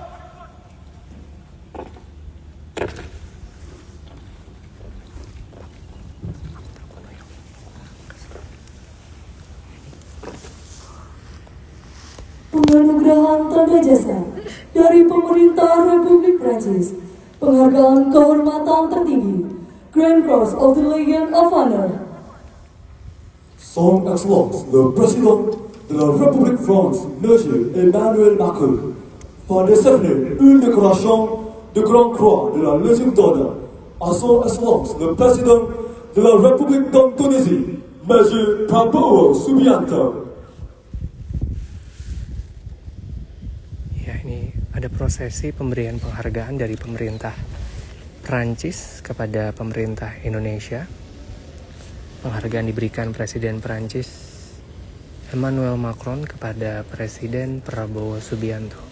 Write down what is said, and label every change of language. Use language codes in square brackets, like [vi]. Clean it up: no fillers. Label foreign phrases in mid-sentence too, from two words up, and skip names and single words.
[id] Penganugerahan tanda jasa dari Pemerintah Republik Prancis, penghargaan kehormatan tertinggi, [en] Grand Cross of the Legion of Honor. [fr] Son Excellence, le Président de la République France, Monsieur Emmanuel Macron, va décerner une décoration de Grande Croix de la Légion d'honneur à Son Excellence, le Président de la République d'Indonésie, Monsieur Prabowo Subianto. [id] Ya, ini ada prosesi pemberian penghargaan dari pemerintah Prancis kepada pemerintah Indonesia. Penghargaan diberikan Presiden Prancis Emmanuel Macron kepada Presiden Prabowo Subianto.